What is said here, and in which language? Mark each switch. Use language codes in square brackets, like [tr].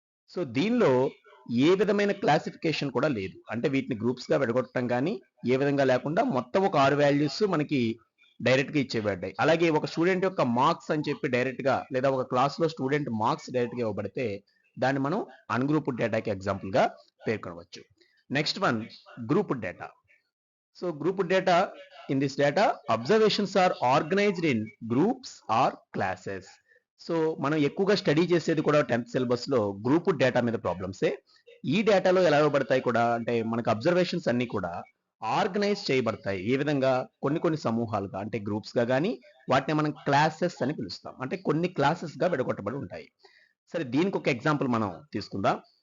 [te] So దీనిలో ఏ విధమైన classification కూడా లేదు, అంటే వీటిని గ్రూప్స్గా విడగొట్టడం కానీ ఏ విధంగా లేకుండా మొత్తం ఒక 6 వాల్యూస్ మనకి డైరెక్ట్గా ఇచ్చేబడ్డాయి. అలాగే ఒక స్టూడెంట్ యొక్క మార్క్స్ అని చెప్పి డైరెక్ట్గా, లేదా ఒక క్లాస్లో స్టూడెంట్ మార్క్స్ డైరెక్ట్గా ఇవ్వబడితే దాన్ని మనం అన్గ్రూప్డ్ డేటాకి ఎగ్జాంపుల్గా పేర్కొనవచ్చు. [en] Next one grouped data. So grouped data, in this data observations are organized in groups or classes. [te] So మనం ఎక్కువగా స్టడీ చేసేది కూడా 10th సిలబస్ లో గ్రూప్ డేటా మీద ప్రాబ్లమ్సే. ఈ డేటాలో ఎలా ఇవ్వబడతాయి కూడా అంటే మనకు అబ్జర్వేషన్స్ అన్ని కూడా ఆర్గనైజ్ చేయబడతాయి. ఏ విధంగా కొన్ని కొన్ని సమూహాలుగా అంటే గ్రూప్స్ గా గానీ వాటిని మనం క్లాసెస్ అని పిలుస్తాం. అంటే కొన్ని క్లాసెస్ గా విడగొట్టబడి ఉంటాయి. సరే దీనికి ఒక ఎగ్జాంపుల్ మనం తీసుకుందాం.